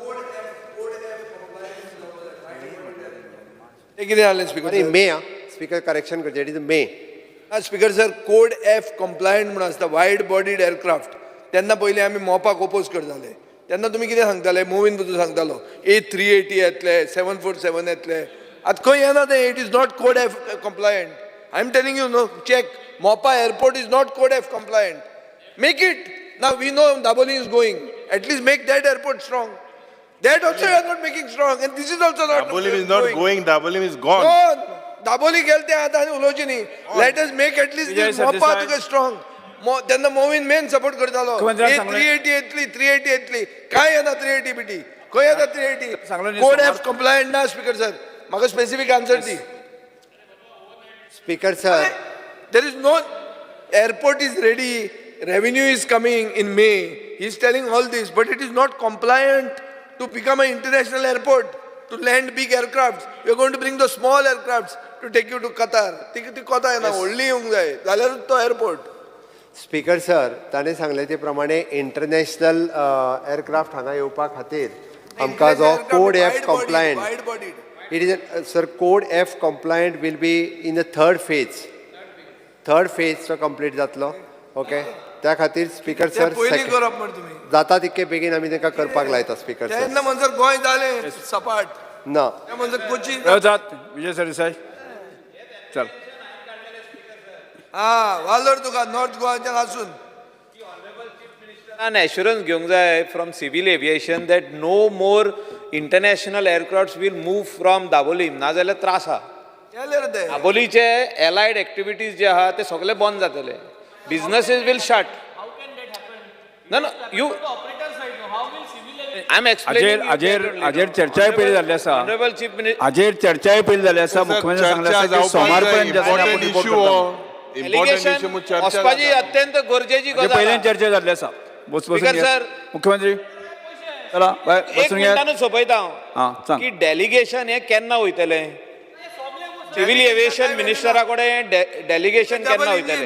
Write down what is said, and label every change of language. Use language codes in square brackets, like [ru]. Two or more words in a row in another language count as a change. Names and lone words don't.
[kok] कितें जालें स्पीकर [en] May speaker correction करचें it is May speaker sir code F compliant [kok] म्हणून आसता [en] wide bodied aircraft [kok] तेन्ना पयलीं आमी मोपाक ओपोज करताले तेन्ना तुमी कितें सांगताले मोवीन बद्दल सांगतालो A380 येतले 747 येतले आतां खंय येना तें [en] it is not code F compliant I am telling you no check Mopa airport is not code F compliant make it now we know Dabolim is going at least make that airport strong that also you are not making strong and this is also not Dabolim is not going, Dabolim is gone. [kok] दाबोली गेले ते आतां आनी उलोवची न्ही [en] let us make at least [kok] मोपा तुका स्ट्रॉंग तेन्ना मोवीन मेन सपोर्ट करतालो 380 येतली काय येना 380 बिटी खंय येता 380 [en] code F compliant [kok] ना [en] speaker sir [kok] म्हाका [en] specific answer [kok] दी [en] Speaker sir there is no airport is ready revenue is coming in may he is telling all these but it is not compliant to become a international airport to land big aircrafts. We are going to bring the small aircrafts to take you to Qatar. [kok] ती कोता येना व्हडली येवंक जाय जाल्यारूच तो एअरपोर्ट [en] speaker sir [kok] ताणें सांगले ते प्रमाणे [en] international aircraft [kok] हांगा येवपा खातीर आमकां जो [en] code F compliant it is sir code F compliant will be in the third phase [kok] तो कंप्लीट जातलो ओके त्या खातीर [en] speaker sir [kok] जाता तितके बेगीन आमी ताका करपाक लायता [en] speaker sir [kok] तेन्ना म्हणसर गोंय जालें सपाट ना त्या म्हणसर कोची विजय सरदेसाई चल वालोर तुका नॉर्थ गोवाच्यान आसून [en] an assurance [kok] घेवंक जाय [en] from civil aviation that no more international aircrafts will move from Dabolim [kok] नाजाल्यार त्रास आहा दाबोलीचे [en] allied activities [kok] जे आहा ते सगळे बंद जातले [en] businesses will shut no you I'm explaining [kok] हाजेर चर्चाय पयली जाल्ली आसा [en] honorable chief minister [kok] हाजेर चर्चाय पयली जाल्ली आसा मुख्यमंत्री सांगले आसा की सोमार पर्यंत एलिगेशन वचपाची अत्यंत गरजेची गजाल पयल्यान चर्चा जाल्ली आसा [en] Speaker sir [kok] मुख्यमंत्री चला एक मिनिटानूच सोंपयता हां सांग की डेलिगेशन हे केन्ना वयतले [en] civil aviation [kok] मिनिस्टरा कडेन डेलिगेशन केन्ना वयतले